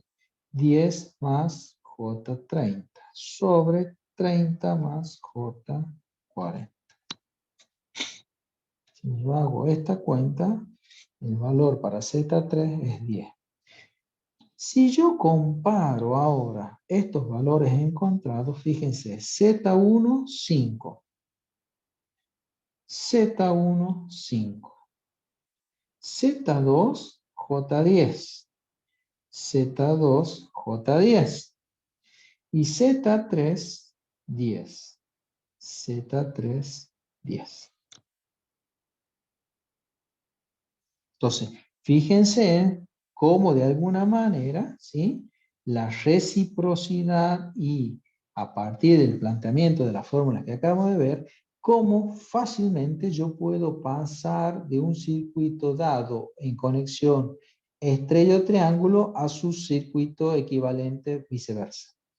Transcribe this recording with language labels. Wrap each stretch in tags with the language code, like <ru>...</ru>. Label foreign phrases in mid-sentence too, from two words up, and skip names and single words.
<es>10 más J30 sobre 30 más J40. Si yo hago esta cuenta, el valor para Z3 es 10. Si yo comparo ahora estos valores encontrados, fíjense, Z1, 5. Z1, 5. Z2, J10. Z2, J10. Y Z3, 10. Z3, 10. Entonces, fíjense cómo de alguna manera, ¿sí?, la reciprocidad y a partir del planteamiento de las fórmulas que acabamos de ver, cómo fácilmente yo puedo pasar de un circuito dado en conexión estrella o triángulo a su circuito equivalente viceversa.</es>